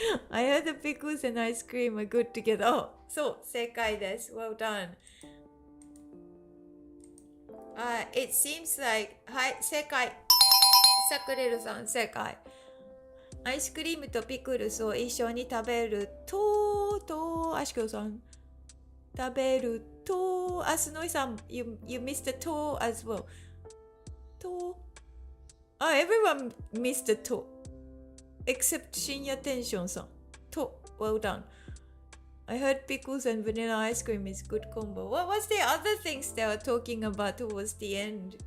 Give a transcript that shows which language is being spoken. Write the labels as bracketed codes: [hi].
[en] I heard the pickles and ice cream are good together. [ja] Oh, そう、正解です。 [en] Well done. It seems like [ja] はい、正解。サクレルさん、正解。アイスクリームとピクルスを一緒に食べると、アシコさん。食べると、 [en] スノイさん、you missed the と as well. と、everyone missed the と。 Except 深夜テンションさん。と、well done. I heard pickles and vanilla ice cream is good combo. What was the other things they were talking about towards the end?